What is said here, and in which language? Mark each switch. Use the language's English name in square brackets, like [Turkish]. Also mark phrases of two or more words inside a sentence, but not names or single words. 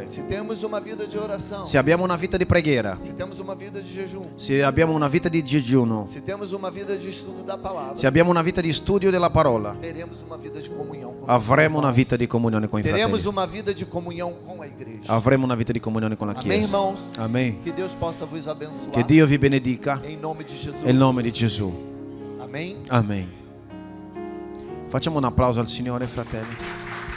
[Portuguese] se temos uma vida de oração, [Italian] se abbiamo una vita di preghiera, [Portuguese] se temos uma vida de jejum, [Italian] se abbiamo una vita di digiuno, [Portuguese] se temos uma vida de estudo da palavra, [Italian] se abbiamo una vita di studio della parola, [Portuguese] teremos uma vida de comunhão com [Italian] avremo una [Portuguese] nossos [Italian] vita [Portuguese] irmãos. [Italian] di comunione con i [Portuguese] Teremos [Italian] fratelli. [Portuguese] uma vida de comunhão com a igreja. [Italian] Avremo una vita di comunione con la [Portuguese] Amém, [Italian] Chiesa. [Portuguese] irmãos? [Italian] Amen. [Portuguese] Que Deus possa vos abençoar. [Italian] Che Dio vi benedica [Portuguese] Em nome de Jesus. [Italian] nel nome di Gesù. [Portuguese] Amém. [Italian] Amen. Facciamo un applauso al Signore, fratelli.